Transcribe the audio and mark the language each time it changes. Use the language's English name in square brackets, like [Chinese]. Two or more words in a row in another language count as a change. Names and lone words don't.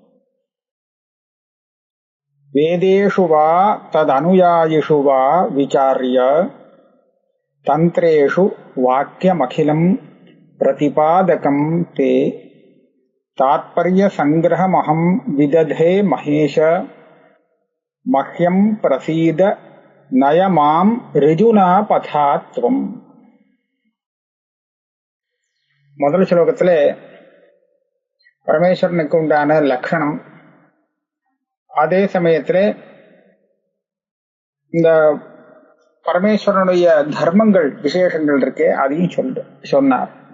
[Sanskrit] वेदेषु वा तदनुयायिषु वा विचार्य तन्त्रेषु वाक्यमखिलं प्रतिपादकं ते तात्पर्यसंग्रहमहं विदधे महेश मह्यं प्रसीद नय मां ऋजुना पथात्वम्. [Tamil] முதல் ஸ்லோகத்திலே பரமேஸ்வரனுக்கு உண்டான லட்சணம், அதே சமயத்திலே இந்த பரமேஸ்வரனுடைய தர்மங்கள் விசேஷங்கள் இருக்கே அதையும் சொன்னார்.